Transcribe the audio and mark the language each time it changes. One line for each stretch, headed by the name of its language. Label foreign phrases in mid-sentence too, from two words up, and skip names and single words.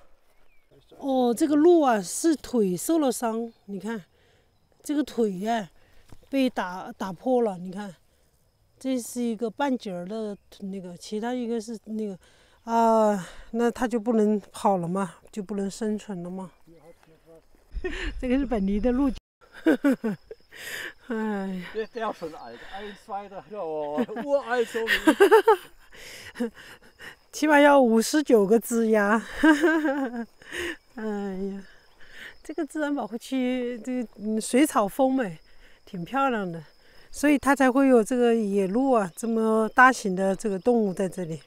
Chinese: 这个鹿是腿受了伤，你看这个腿被打破了，你看这是一个半截的那个，其他一个是那个那它就不能跑了嘛，就不能生存了嘛。这个是本地的鹿角。哎，
German: Der schon alt, 1, 2, 3, uralt so wie
Chinese: 起码要59个枝丫。哎呀，这个自然保护区这个水草丰美，挺漂亮的，所以它才会有这个野鹿这么大型的这个动物在这里。